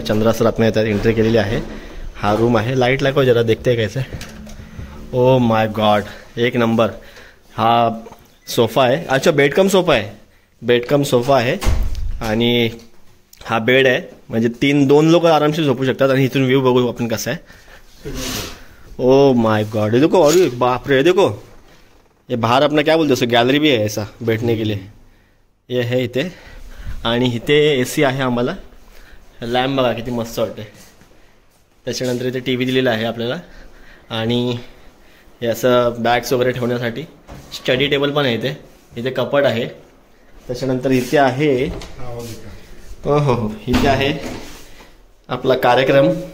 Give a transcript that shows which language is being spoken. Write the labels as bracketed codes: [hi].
[mr] Chandra sir आतमध्ये येतात, entry केलेली आहे. हा रूम आहे. लाईट लागो जरा, [hi] देखते कैसे. [en] oh my god, [mr] एक नंबर. हा सोफा आहे. अच्छा, बेड कम सोफा आहे. बेड कम सोफा आहे आणि हा बेड आहे, म्हणजे 2 लोक आरामशीर झोपू शकतात. आणि इथून व्ह्यू बघू आपण कसा आहे. [en] oh my god, [hi] ये देखो, अरे बाप रे, देखो ये बाहर अपना क्या बोलते हैं, गैलरी भी है ऐसा बैठने के लिए. ये है इथे. [mr] आणि इथे AC आहे आम्हाला. लॅम्प बघा किती मस्त वाटते. त्याच्यानंतर इथे TV दिलेला आहे आपल्याला. आणि हे असं बॅग्स वगैरे ठेवण्यासाठी स्टडी टेबल पण आहे इथे. इथे कपाट आहे. त्याच्यानंतर इथे आहे, हो हो हो, इथे आहे आपला कार्यक्रम.